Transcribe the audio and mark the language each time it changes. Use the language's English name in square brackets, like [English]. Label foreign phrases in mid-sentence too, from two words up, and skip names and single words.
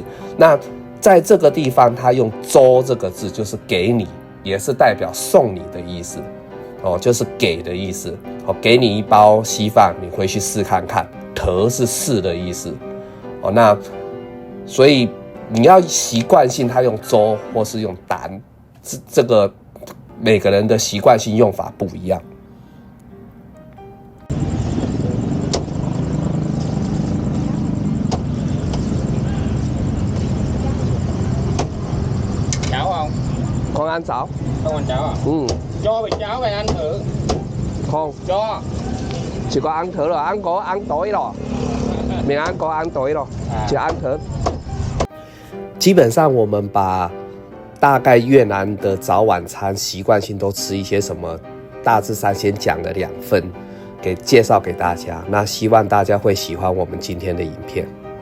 [Chinese] 那在这个地方，他用周这个字，就是给你，也是代表送你的意思，就是给的意思。给你一包稀饭，你回去试看看。特是试的意思，那所以你要习惯性他用周或是用胆，这个每个人的习惯性用法不一样。 [Vietnamese] Chảo không? Con ăn chảo? Không ăn chảo à? Cho bị chảo về ăn thử. Không. Cho. Chỉ có ăn thử rồi, ăn có ăn tối rồi. Mình ăn có ăn tối rồi,只ăn thử。 [Chinese] 基本上我们把大概越南的早晚餐习惯性都吃一些什么，大致上先讲了2份，介绍给大家。那希望大家会喜欢我们今天的影片。